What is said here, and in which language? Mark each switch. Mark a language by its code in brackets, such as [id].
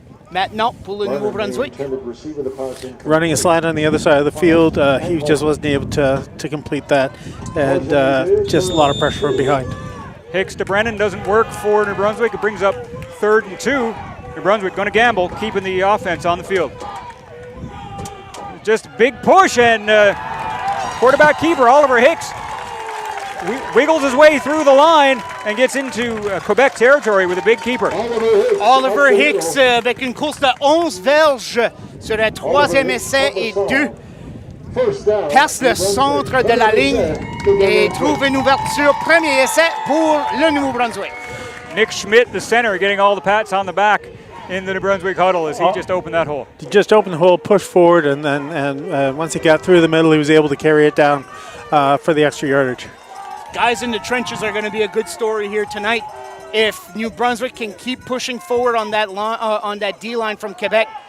[fr] Maintenant pour le Nouveau-Brunswick. [en] Running a slant on the other side of the field, he just wasn't able to complete that, and just a lot of pressure from behind. Hicks to Brennan doesn't work for New Brunswick. It brings up 3rd and 2. New Brunswick going to gamble, keeping the offense on the field. Just a big push, and quarterback keeper Oliver Hicks wiggles his way through the line and gets into Quebec territory with a big keeper. [fr] Oliver Hicks avec une course de 11 verges sur le troisième essai et 2. Passe le centre de la ligne et trouve une ouverture. Premier essai pour le Nouveau-Brunswick. [en] Nick Schmidt, the center, getting all the pats on the back in the New Brunswick huddle as he just opened that hole. He just opened the hole, pushed forward, and once he got through the middle, he was able to carry it down for the extra yardage. Guys in the trenches are going to be a good story here tonight. If New Brunswick can keep pushing forward on that D line from Quebec,